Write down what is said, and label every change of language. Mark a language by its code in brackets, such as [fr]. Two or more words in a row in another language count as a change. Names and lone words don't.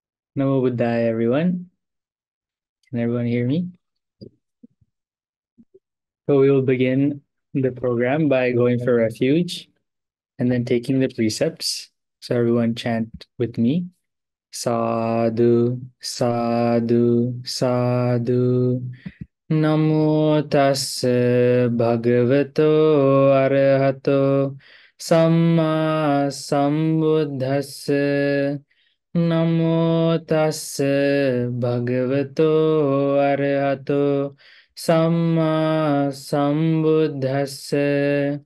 [pi] Namo Buddhaya, [en] everyone. Can everyone hear me? So we will begin the program by going for refuge and then taking the precepts. So everyone chant with me. [pi] Sadhu, sadhu, sadhu. Namo tassa bhagavato arahato samma sambuddhassa. Namo tassa bhagavato arahato samma sambuddhassa.